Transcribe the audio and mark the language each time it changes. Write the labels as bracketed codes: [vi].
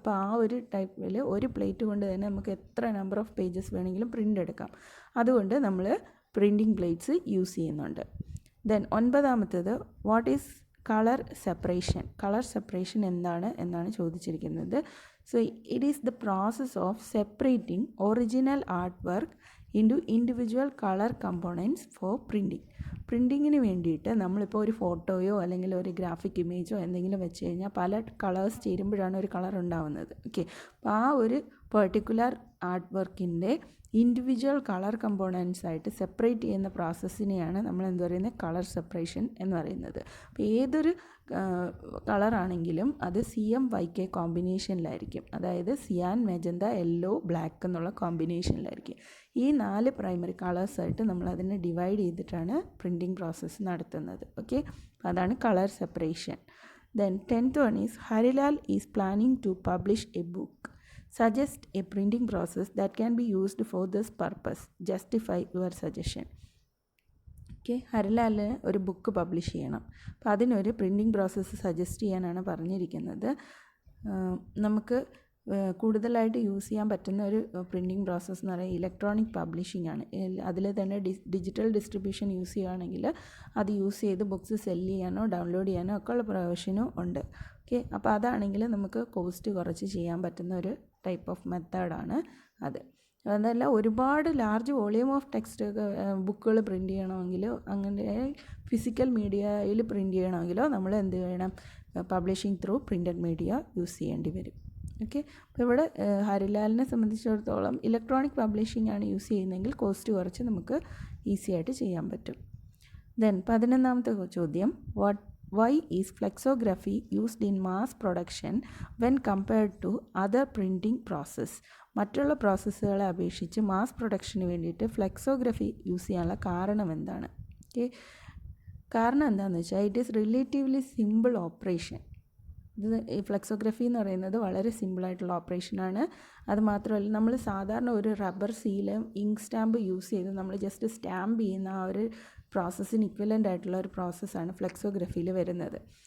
[ml] അപ്പോൾ ആ ഒരു ടൈപ്പിൽ ഒരു പ്ലേറ്റ് കൊണ്ട് തന്നെ നമുക്ക് എത്ര നമ്പർ ഓഫ് പേജസ് വേണമെങ്കിലും പ്രിൻ്റ് എടുക്കാം. അതുകൊണ്ട് നമ്മൾ പ്രിൻറ്റിംഗ് പ്ലേറ്റ്സ് യൂസ് ചെയ്യുന്നുണ്ട്. Then 9ാമത്തേത്, [en] What is colour separation? [ml] Colour separation എന്നാണ് ചോദിച്ചിരിക്കുന്നത്. [en] So it is the process of separating original artwork into individual color components for printing. [ml] പ്രിൻറ്റിങ്ങിന് വേണ്ടിയിട്ട് നമ്മളിപ്പോൾ ഒരു ഫോട്ടോയോ അല്ലെങ്കിൽ ഒരു ഗ്രാഫിക് ഇമേജോ എന്തെങ്കിലും വെച്ച് കഴിഞ്ഞാൽ പല കളേഴ്സ് ചേരുമ്പോഴാണ് ഒരു കളർ ഉണ്ടാവുന്നത്. ഓക്കെ, അപ്പോൾ ആ ഒരു പെർട്ടിക്കുലർ ആർട്ട് വർക്കിൻ്റെ ഇൻഡിവിജ്വൽ കളർ കമ്പോണൻസ് ആയിട്ട് സെപ്പറേറ്റ് ചെയ്യുന്ന പ്രോസസ്സിനെയാണ് നമ്മൾ എന്ത് പറയുന്നത്? കളർ സെപ്പറേഷൻ എന്ന് പറയുന്നത്. അപ്പോൾ ഏതൊരു കളറാണെങ്കിലും അത് CMYK കോമ്പിനേഷനിലായിരിക്കും. അതായത് സിയാൻ, മെജന്ത, യെല്ലോ, ബ്ലാക്ക് എന്നുള്ള കോമ്പിനേഷനിലായിരിക്കും. ഈ 4 പ്രൈമറി കളേഴ്സായിട്ട് നമ്മൾ അതിനെ ഡിവൈഡ് ചെയ്തിട്ടാണ് പ്രിൻറ്റിംഗ് പ്രോസസ്സ് നടത്തുന്നത്. [en] okay, [ml] അതാണ് colour separation. [en] Then 10th one is, Harilal is planning to publish a book. Suggest a printing process that can be used for this purpose. Justify your suggestion. [ml] Okay, ഹരിലാലിന് ഒരു book publish ചെയ്യണം. അപ്പോൾ അതിനൊരു printing process suggest ചെയ്യാനാണ് പറഞ്ഞിരിക്കുന്നത്. നമുക്ക് കൂടുതലായിട്ട് use ചെയ്യാൻ പറ്റുന്ന ഒരു പ്രിൻറ്റിംഗ് പ്രോസസ്സ് എന്ന് പറയുന്നത് ഇലക്ട്രോണിക് പബ്ലിഷിംഗ് ആണ്. അതിൽ തന്നെ ഡിജിറ്റൽ ഡിസ്ട്രിബ്യൂഷൻ യൂസ് ചെയ്യുകയാണെങ്കിൽ അത് യൂസ് ചെയ്ത് ബുക്ക്സ് സെല്ല് ചെയ്യാനോ ഡൗൺലോഡ് ചെയ്യാനോ ഒക്കെ ഉള്ള പ്രൊവിഷനും ഉണ്ട്. ഓക്കെ, അപ്പോൾ അതാണെങ്കിൽ നമുക്ക് കോസ്റ്റ് കുറച്ച് ചെയ്യാൻ പറ്റുന്ന ഒരു ടൈപ്പ് ഓഫ് മെത്തേഡാണ് അത്. അതല്ല ഒരുപാട് ലാർജ് വോളിയം ഓഫ് ടെക്സ്റ്റ് ബുക്കുകൾ പ്രിൻറ്റ് ചെയ്യണമെങ്കിലോ അങ്ങനെ ഫിസിക്കൽ മീഡിയയിൽ പ്രിൻറ്റ് ചെയ്യണമെങ്കിലോ നമ്മൾ എന്ത് ചെയ്യണം? Publishing through printed media use ചെയ്യേണ്ടി വരും. ഓക്കെ, അപ്പോൾ ഇവിടെ ഹരിലാലിനെ സംബന്ധിച്ചിടത്തോളം ഇലക്ട്രോണിക് പബ്ലിഷിംഗ് ആണ് യൂസ് ചെയ്യുന്നതെങ്കിൽ കോസ്റ്റ് കുറച്ച് നമുക്ക് ഈസി ആയിട്ട് ചെയ്യാൻ പറ്റും. [en] then [ml] 11ാമത്തെ ചോദ്യം, [en] why is flexography used in mass production when compared to other printing process? [ml] മറ്റുള്ള പ്രോസസ്സുകളെ അപേക്ഷിച്ച് മാസ് പ്രൊഡക്ഷന് വേണ്ടിയിട്ട് ഫ്ലെക്സോഗ്രഫി യൂസ് ചെയ്യാനുള്ള കാരണം എന്താണ്? [en] okay, [ml] കാരണം എന്താണെന്ന് വെച്ചാൽ [en] It is relatively simple operation. [ml] ഇത് ഈ ഫ്ലെക്സോഗ്രഫി എന്ന് പറയുന്നത് വളരെ സിമ്പിളായിട്ടുള്ള ഓപ്പറേഷനാണ്. അതുമാത്രമല്ല നമ്മൾ സാധാരണ ഒരു rubber seal ink stamp use ചെയ്ത് നമ്മൾ ജസ്റ്റ് സ്റ്റാമ്പ് ചെയ്യുന്ന ആ ഒരു പ്രോസസ്സിന് ഇക്വലൻ്റ് ആയിട്ടുള്ള ഒരു പ്രോസസ്സാണ് ഫ്ലെക്സോഗ്രഫിയിൽ വരുന്നത്.